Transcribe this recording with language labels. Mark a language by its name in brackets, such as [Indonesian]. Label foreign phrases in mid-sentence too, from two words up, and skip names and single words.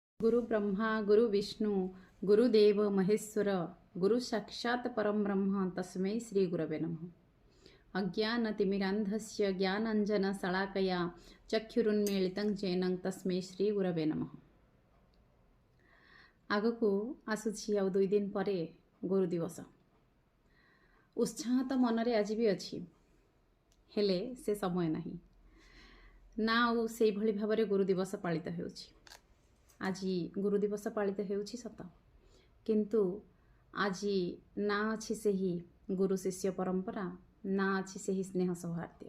[Sanskrit] गुरु ब्रह्मा गुरु विष्णु गुरुदेव महेश्वर गुरु साक्षात् परम ब्रह्म तस्मै श्री गुरवे नमः। अज्ञानतिमिरान्धस्य ज्ञानाञ्जनशलाकया चक्षुरुन्मीलितं येन तस्मै श्री गुरवे नमः। [Odia] ଆଗକୁ ଆସୁଛି ଆଉ 2 ଦିନ ପରେ ଗୁରୁ ଦିବସ। ଉତ୍ସାହ ତୋ ମନରେ [Hindi] आज भी अच्छी [Odia] ହେଲେ ସେ ସମୟ ନହିଁ ନା ଆଉ ସେ ଭଲି ଭାବରେ ଗୁରୁ ଦିବସ ପାଳିତ ହେଉଛି। ଆଜ ଗୁରୁ ଦିବସ ପାଳିତ ହେଉଛି ସତ, କିନ୍ତୁ ଆଜ ନା ଅଛି ସେହି ଗୁରୁ ଶିଷ୍ୟ ପରମ୍ପରା, ନା ଅଛି ସେହି ସ୍ନେହ ସୌହାର୍ଦ୍ୟ।